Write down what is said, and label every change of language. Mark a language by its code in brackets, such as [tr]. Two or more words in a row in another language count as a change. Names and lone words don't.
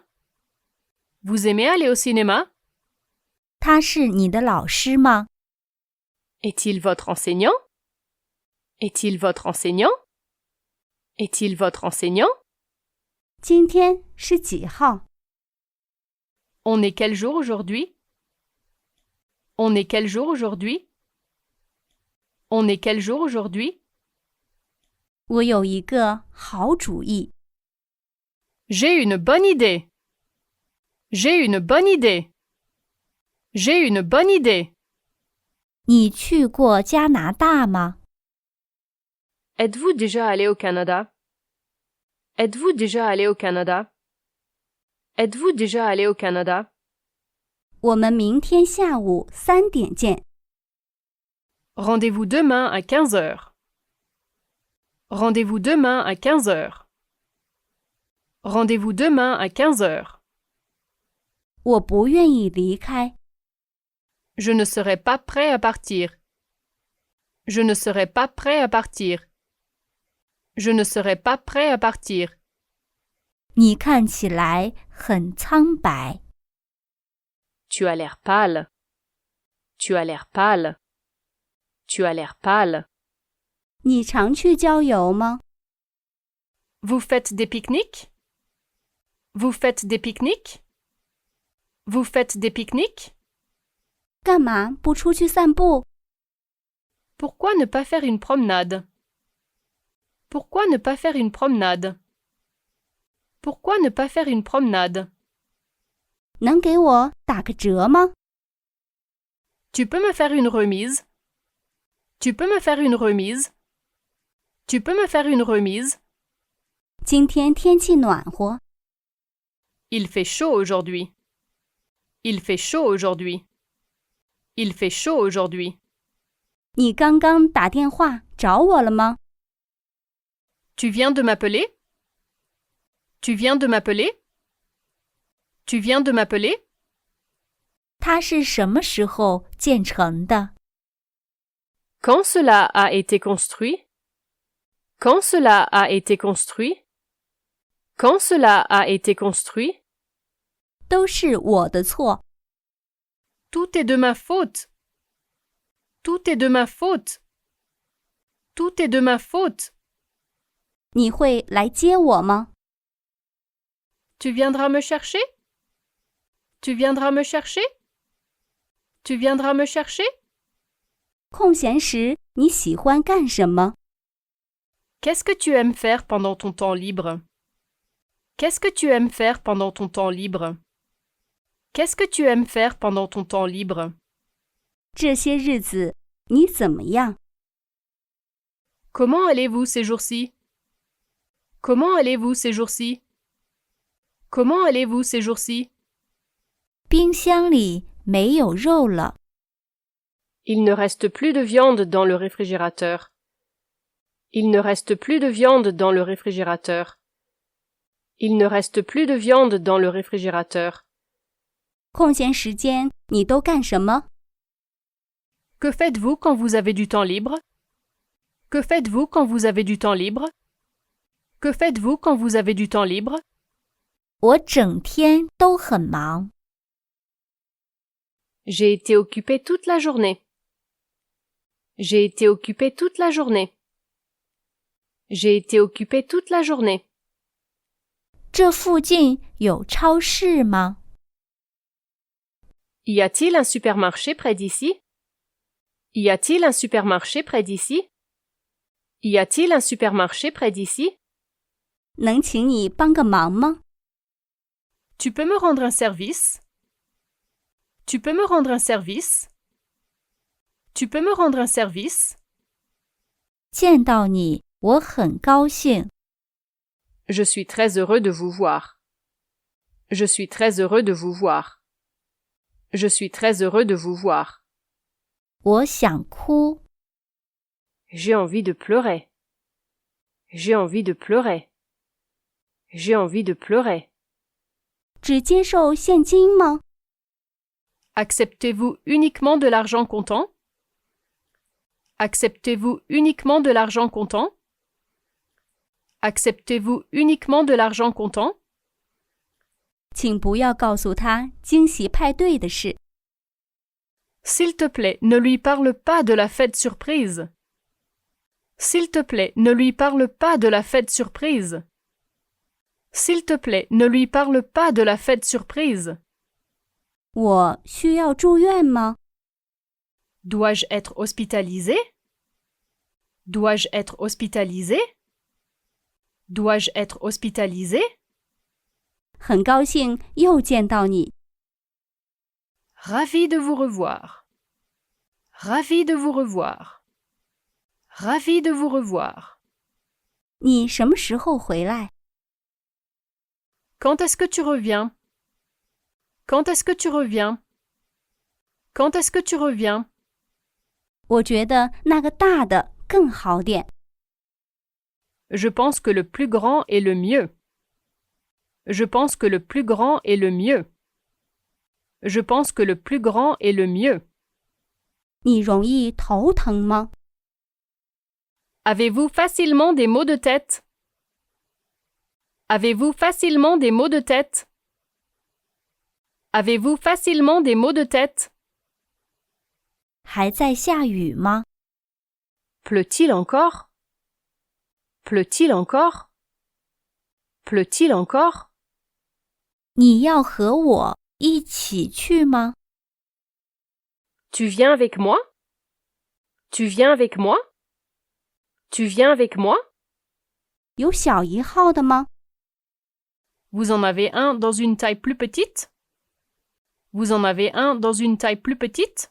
[fr] Vous aimez aller au cinéma? [zh] 他是你的老师吗？ [fr] Est-il votre enseignant? Est-il votre enseignant? Est-il votre enseignant? [zh] 今天是几号？ [fr] On est quel jour aujourd'hui? On est quel jour aujourd'hui? On est quel jour aujourd'hui? [zh] 我有一个好主意。 [fr] J'ai une bonne idée. J'ai une bonne idée. J'ai une bonne idée. [zh] 你去过加拿大吗？ [fr] Êtes-vous déjà allé au Canada? Êtes-vous déjà allé au Canada? Êtes-vous déjà allé au Canada? [zh] 我们明天下午3点见。 [fr] Rendez-vous demain à 15 heures. Rendez-vous demain à 15 heures. Rendez-vous demain à 15 heures. [zh] 我不愿意离开。 [fr] Je ne serai pas prêt à partir. Je ne serai pas prêt à partir. Je ne serai pas prêt à partir. [zh] 你看起来很苍白。 [fr] Tu as l'air pâle. Tu as l'air pâle. Tu as l'air pâle. [zh] 你常去郊游吗？ [fr] Vous faites des pique-niques? Vous faites des pique-niques? Vous faites des pique-niques? [zh] 干嘛不出去散步？ [fr] Pourquoi ne pas faire une promenade? Pourquoi ne pas faire une promenade? Pourquoi ne pas faire une promenade? [zh] 能给我打个折吗？ [fr] Tu peux me faire une remise? Tu peux me faire une remise? Tu peux me faire une remise? [zh] 今天天气暖和， [fr] Il fait chaud aujourd'hui. Il fait chaud aujourd'hui. Il fait chaud aujourd'hui. [zh] 你刚刚打电话找我了吗？ [fr] Tu viens de m'appeler? Tu viens de m'appeler? Tu viens de m'appeler? [zh] 它是什么时候建成的？ [fr] Quand cela a été construit? Quand cela a été construit? Quand cela a été construit? [zh] 都是我的错。 [fr] Tout est de ma faute. Tout est de ma faute. Tout est de ma faute. [zh] 你会来接我吗？ [fr] Tu viendras me chercher? Tu viendras me chercher? Tu viendras me chercher? [zh] 空闲时你喜欢干什么？ [fr] Qu'est-ce que tu aimes faire pendant ton temps libre? Qu'est-ce que tu aimes faire pendant ton temps libre? Qu'est-ce que tu aimes faire pendant ton temps libre? [zh] 这些日子你怎么样？ [fr] Comment allez-vous ces jours-ci? Comment allez-vous ces jours-ci? Comment allez-vous ces jours-ci? [zh] 冰箱里没有肉了。 [fr] Il ne reste plus de viande dans le réfrigérateur. Il ne reste plus de viande dans le réfrigérateur. Il ne reste plus de viande dans le réfrigérateur. [zh] 空闲时间你都干什么？ [fr] Que faites-vous quand vous avez du temps libre? Que faites-vous quand vous avez du temps libre? Que faites-vous quand vous avez du temps libre? [zh] 我整天都很忙。 [fr] J'ai été occupé toute la journée. J'ai été occupé toute la journée. J'ai été occupé toute la journée. [zh] 这附近有超市吗？ [fr] Y a-t-il un supermarché près d'ici? Y a-t-il un supermarché près d'ici? Y a-t-il un supermarché près d'ici? [zh] 能请你帮个忙吗？ [fr] Tu peux me rendre un service? Tu peux me rendre un service? Tu peux me rendre un service? [zh] 见到你，我很高兴。 [fr] Je suis très heureux de vous voir. Je suis très heureux de vous voir. Je suis très heureux de vous voir. [zh] 我想哭。 [fr] J'ai envie de pleurer. J'ai envie de pleurer. J'ai envie de pleurer. [zh] 只接受现金吗？ [fr] Acceptez-vous uniquement de l'argent comptant? Acceptez-vous uniquement de l'argent comptant? Acceptez-vous uniquement de l'argent comptant? [zh] 请不要告诉他惊喜派对的事。 [fr] S'il te plaît, ne lui parle pas de la fête surprise. S'il te plaît, ne lui parle pas de la fête surprise. S'il te plaît, ne lui parle pas de la fête surprise. [zh] 我需要住院吗？ [fr] Dois-je être hospitalisé? Dois-je être hospitalisé? Dois-je être hospitalisé? [zh] 很高兴又见到你。 [fr] Ravi de vous revoir. Ravi de vous revoir. Ravi de vous revoir. [zh] 你什么时候回来？ [fr] Quand est-ce que tu reviens? Quand est-ce que tu reviens? Quand est-ce que tu reviens? [zh] 我觉得那个大的更好点。 [fr] Je pense que le plus grand est le mieux. Je pense que le plus grand est le mieux. Je pense que le plus grand est le mieux. [zh] 你容易头疼吗？ [fr] Avez-vous facilement des maux de tête? Avez-vous facilement des maux de tête? Avez-vous facilement des maux de tête? [zh] 还在下雨吗？ [fr] Pleut-il encore? Pleut-il encore? Pleut-il encore? [zh] 你要和我一起去吗？ [fr] Tu viens avec moi? Tu viens avec moi? Tu viens avec moi? [zh] 有小一号的吗？ [fr] Vous en avez un dans une taille plus petite? Vous en avez un dans une taille plus petite?